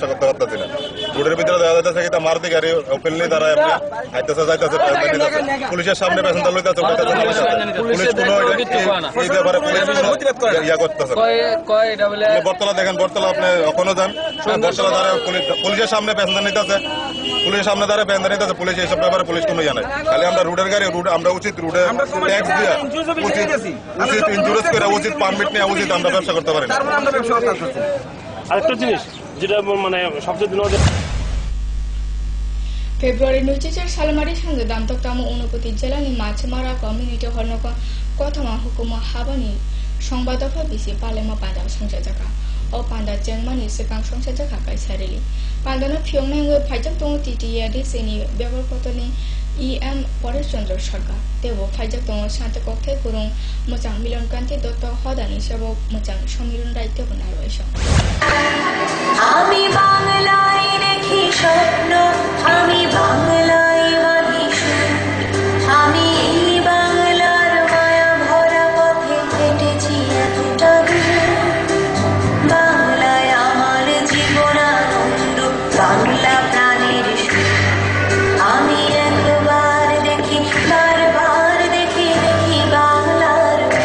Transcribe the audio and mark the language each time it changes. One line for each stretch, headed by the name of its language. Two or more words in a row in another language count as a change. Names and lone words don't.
Bangla: করতে পারতেছি না রোডের ভিতরে দেখা যাচ্ছে কি মারুতি গাড়ি ওপেনলি তারা আইতেছে যাইতেছে পুলিশের সামনে প্যাসেঞ্জার লইতেছে পুলিশ কোনো এই ব্যাপারে ইয়া করতেছে বর্তলা দেখেন বর্তলা আপনি ওখানে যান বর্তলা দ্বারা পুলিশের সামনে প্যাসেঞ্জার নিতেছে পুলিশের সামনে দ্বারা প্যাসেঞ্জার নিতেছে পুলিশ এইসব ব্যাপারে পুলিশ কোনো জানে খালি আমরা রোডের গাড়ি রোড আমরা উচিত রোডে ট্যাক্স দিয়া উচিত ইন্স্যুরেন্স করে উচিত পারমিট নেওয়া উচিত আমরা ব্যবসা করতে পারি না আরেকটা জিনিস যেটা মানে সবচেয়ে
Bodo: फेब्रुवारी 2004 सालमारि सांगे दामतकतामो उनपति जिल्लानि माछमारा कम्युनिटी हलनक कथमा हुकुमा हाबानि संबादफा बिसि पालेमा पान्दा संसाजाका अ पान्दा जेंगमानि सिगां संसाजाका कायसारिलि पान्दानो फियंनांगो फाइजाक दङ टिटिआदि सेनि बेगरपतनि EM परेश चंद्र सरकार देव फाइजाक दङ शान्ति कक्थाय गुरुं मोजां मिलन कान्ति दत्त हदानि सेबक मोजां समिलन दायित्व होना रयस
Bangla: আমি বাংলায় দেখি স্বপ্ন আমি বাংলায় ভাবি সুর আমি এই বাংলার মায়া ভরা পথে হেঁটেছি এতটা বাংলায় আমার জীবন আনন্দ বাংলা প্রাণের সুর আমি একবার দেখি বারবার দেখি দেখি বাংলার